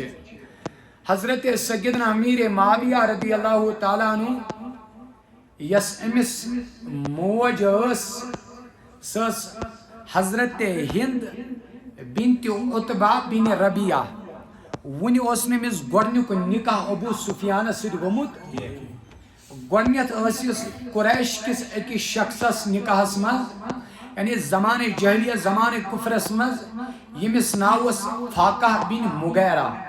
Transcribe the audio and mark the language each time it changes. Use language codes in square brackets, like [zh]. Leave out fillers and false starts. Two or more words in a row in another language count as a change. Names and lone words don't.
[ks] حضرت سیدنا امیر معاویہ [ar] رضی اللہ تعالیٰ عنہ [ks] یس امس موج سس حضرت ہند بنت عتبہ بن ربیعہ ون نمس گۄڈنیُک نکاح ابو سفیان سۭتۍ گوٚمُت گۄڈنیتھ ٲسِس قریش کس أکِس شخصس نکاحس مز یعنی زمانہ جہلیہ زمانہ کفرس مز یمس ناو فاقہ بن مغیرہ